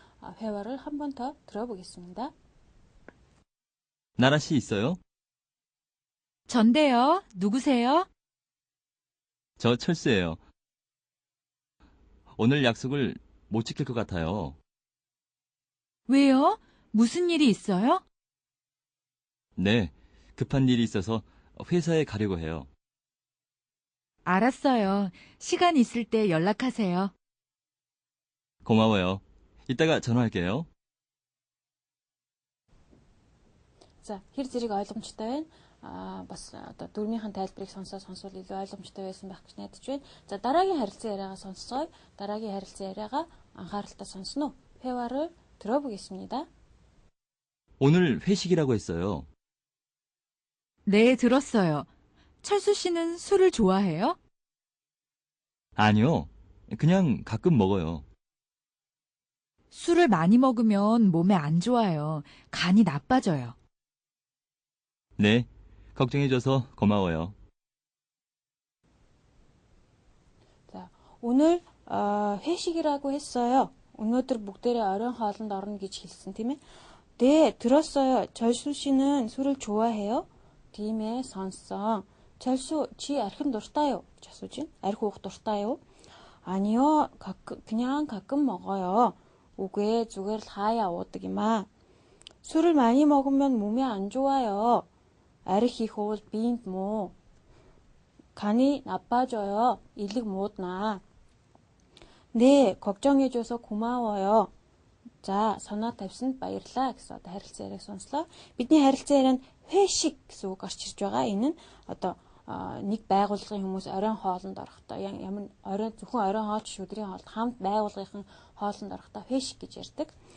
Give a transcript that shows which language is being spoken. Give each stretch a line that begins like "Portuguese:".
Korean: 회화를 한 번 더 들어보겠습니다. 나라 씨 있어요? 전데요. 누구세요? 저 철수예요. 오늘 약속을 못 지킬 것 같아요. 왜요? 무슨 일이 있어요? 네, 급한 일이 있어서 회사에 가려고 해요. 알았어요. 시간 있을 때 연락하세요. 고마워요. 이따가 전화할게요.
Mongolian: За хэр зэрэг ойлгомжтой байна. Бас одоо дөрмийнхэн тайлбарыг сонсвол илүү ойлгомжтой байсан байх гэж найдаж байна. За дараагийн харилцан яриагаа сонсцгоё. дараагийн харилцан яриагаа анхааралтай сонсно.
Korean: 회화를 들어보겠습니다. 오늘 회식이라고 했어요. 네, 들었어요. 철수 씨는 술을 좋아해요? 아니요, 그냥 가끔 먹어요. 술을 많이 먹으면 몸에 안 좋아요. 간이 나빠져요. 네, 걱정해줘서 고마워요. 자, 오늘 회식이라고 했어요.
Mongolian: 오늘들 бүгдээрээ оройн хоолнд орно гэж хэлсэн тийм ээ.
Korean: 네, 들었어요. 철수 씨는 술을 좋아해요?
Mongolian: тийм ээ, сонссон. 철수, чи архин дуртай юу? гэж асууж байна. Архи уух дуртай юу?
Korean: 아니요, 그냥 가끔 먹어요.
Mongolian: үгүй, зүгээр л хаяа уудаг юм аа.
Korean: 술을 많이 먹으면 몸에 안 좋아요.
Mongolian: архи их уул биед муу.
Korean: 간이 나빠져요. 일릭 못나. 네, 걱정해줘서 고마워요.
Mongolian: За, санаа тавьсанд баярлалаа гэсэн одоо харилцан яриаг сонслоо. Бидний харилцан ярианд 회식 гэсэн үг орж ирж байгаа. Энэ нь одоо нэг байгууллагын хүмүүс оройн хоолнд орохдоо ямар зөвхөн оройн хоолч өдрийн хоолд хамт байгууллагын хоолнд орохдоо 회식 гэж ярьдаг.